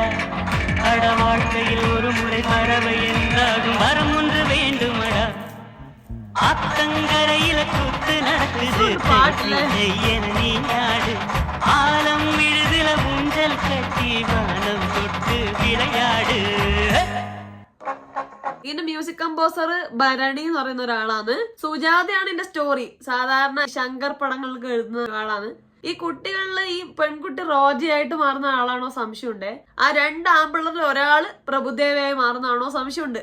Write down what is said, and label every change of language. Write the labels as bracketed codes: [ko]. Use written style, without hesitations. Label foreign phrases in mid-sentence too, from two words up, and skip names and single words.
[ta] அட வாழ்க்கையில் ஒரு முறை பறவை என்றாகும் வரம் ஒன்று வேண்டுமடா. ஆத்தங்கரையில கூத்து நடக்குது, என நீ ஆடு. ஆலம் விழுதுல ஊஞ்சல் கட்டி வானம் தொட்டு விளையாடு. [ml] ഇതിന്റെ [en] music composer [ml] ഭരണി എന്ന് പറയുന്ന ഒരാളാണ്. സുജാതയാണ് ഇതിന്റെ സ്റ്റോറി. സാധാരണ ശങ്കർ പടങ്ങൾക്ക് എഴുതുന്ന ഒരാളാണ്. ഈ കുട്ടികളില് ഈ പെൺകുട്ടി റോജയായിട്ട് മാറുന്ന ആളാണോ സംശയമുണ്ട്. ആ 2 ആമ്പിള്ളറിൽ ഒരാള് പ്രഭുദേവയായി മാറുന്നതാണോ സംശയമുണ്ട്.